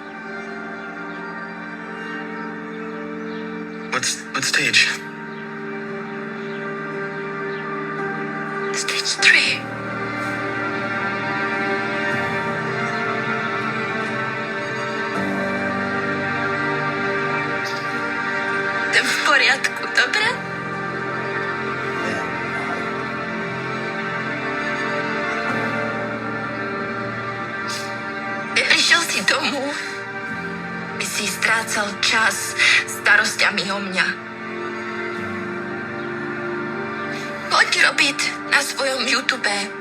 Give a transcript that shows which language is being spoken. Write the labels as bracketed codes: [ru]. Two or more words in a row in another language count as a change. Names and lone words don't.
[en] What stage? Stage 3. [pl] To w porządku, dobra? [sk] Prišiel si domov, by si strácal čas starostiami o mňa. Poď robiť na svojom YouTube.